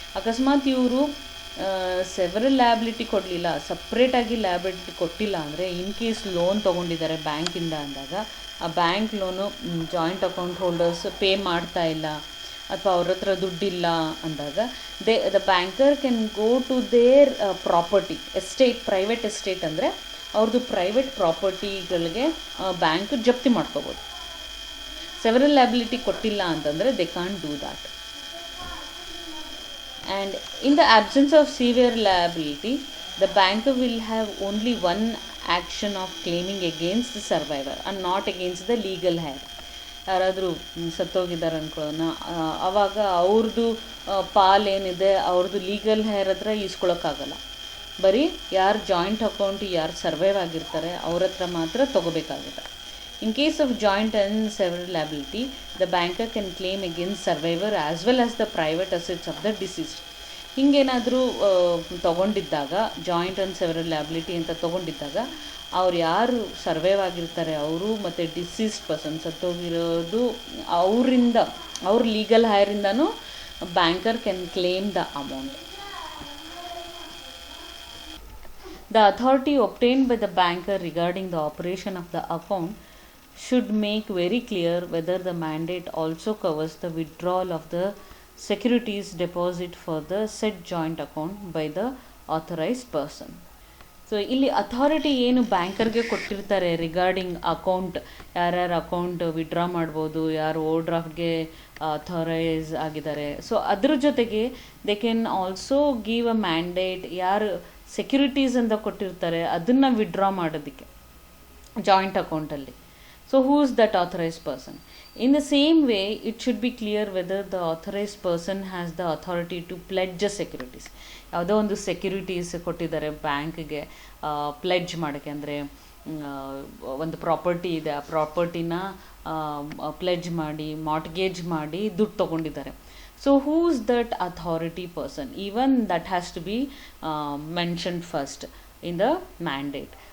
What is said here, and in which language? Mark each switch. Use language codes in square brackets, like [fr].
[kn] ಅಕಸ್ಮಾತ್ ಇವರು several liability ಕೊಡಲಿಲ್ಲ, ಸಪ್ರೇಟಾಗಿ ಲ್ಯಾಬಿಲಿಟಿ ಕೊಟ್ಟಿಲ್ಲ ಅಂದರೆ, ಇನ್ ಕೇಸ್ ಲೋನ್ ತೊಗೊಂಡಿದ್ದಾರೆ ಬ್ಯಾಂಕಿಂದ ಅಂದಾಗ, ಆ bank loan joint account holders pay ಮಾಡ್ತಾ ಇಲ್ಲ ಅಥವಾ ಅವ್ರ ಹತ್ರ ದುಡ್ಡಿಲ್ಲ ಅಂದಾಗ, [en] The banker can go to their property estate. [kn] Private estate ಅಂದರೆ ಅವ್ರದ್ದು ಪ್ರೈವೇಟ್ ಪ್ರಾಪರ್ಟಿಗಳಿಗೆ ಬ್ಯಾಂಕ್ ಜಪ್ತಿ ಮಾಡ್ಕೋಬೋದು. [en] several liability [kn] ಕೊಟ್ಟಿಲ್ಲ ಅಂತಂದರೆ [en] They can't do that. And in the absence of severe liability, the banker will have only one action of claiming against the survivor and not against the legal heir. [kn] ಯಾರಾದರೂ ಸತ್ತೋಗಿದ್ದಾರೆ ಅಂದ್ಕೊಳ್ಳೋಣ, ಆವಾಗ ಅವ್ರದ್ದು ಪಾಲೇನಿದೆ ಅವ್ರದ್ದು legal hair ಹತ್ರ ಈಸ್ಕೊಳಕ್ಕಾಗಲ್ಲ. ಬರೀ ಯಾರು joint account ಯಾರು survive ಆಗಿರ್ತಾರೆ ಅವ್ರ ಹತ್ರ ಮಾತ್ರ ತೊಗೋಬೇಕಾಗುತ್ತೆ. [en] In case of joint and several liability, the banker can claim against survivor as well as the private assets of the deceased. [kn] ಹಿಂಗೇನಾದರೂ ತೊಗೊಂಡಿದ್ದಾಗ, joint and several liability ಅಂತ ತೊಗೊಂಡಿದ್ದಾಗ, ಅವ್ರು ಯಾರು ಸರ್ವೈವ್ ಆಗಿರ್ತಾರೆ ಅವರು ಮತ್ತು ಡಿಸೀಸ್ಡ್ ಪರ್ಸನ್ ಸತ್ತೋಗಿರೋದು ಅವರಿಂದ, ಅವ್ರ legal ಹೈರಿಂದನೂ [en] Banker can claim the amount. The authority obtained by the banker regarding the operation of the account should make very clear whether the mandate also covers the withdrawal of the securities deposit for the said joint account by the authorized person. [kn] So ಇಲ್ಲಿ authority ಏನು ಬ್ಯಾಂಕರ್ಗೆ ಕೊಟ್ಟಿರ್ತಾರೆ regarding account, ಯಾರ್ಯಾರು account withdraw ಮಾಡ್ಬೋದು, ಯಾರು over ಡ್ರಾಫ್ಟ್ಗೆ authorise ಆಗಿದ್ದಾರೆ. So ಅದ್ರ ಜೊತೆಗೆ [en] they can also give a mandate, [kn] ಯಾರು ಸೆಕ್ಯೂರಿಟೀಸ್ ಅಂತ ಕೊಟ್ಟಿರ್ತಾರೆ ಅದನ್ನು ವಿಡ್ರಾ ಮಾಡೋದಕ್ಕೆ ಜಾಯಿಂಟ್ ಅಕೌಂಟಲ್ಲಿ. [en] So who is that authorized person? In the same way, it should be clear whether the authorized person has the authority to pledge securities. [kn] ಯಾವುದೋ ಒಂದು securities ಕೊಟ್ಟಿದ್ದಾರೆ ಬ್ಯಾಂಕ್ಗೆ ಪ್ಲೆಡ್ಜ್ ಮಾಡೋಕ್ಕೆ, ಅಂದರೆ ಒಂದು ಪ್ರಾಪರ್ಟಿ ಇದೆ, ಆ ಪ್ರಾಪರ್ಟಿನ ಪ್ಲೆಡ್ಜ್ ಮಾಡಿ ಮಾರ್ಟ್ಗೇಜ್ ಮಾಡಿ ದುಡ್ಡು ತೊಗೊಂಡಿದ್ದಾರೆ. [en] So who is that authority person? Even that has to be mentioned first in the mandate.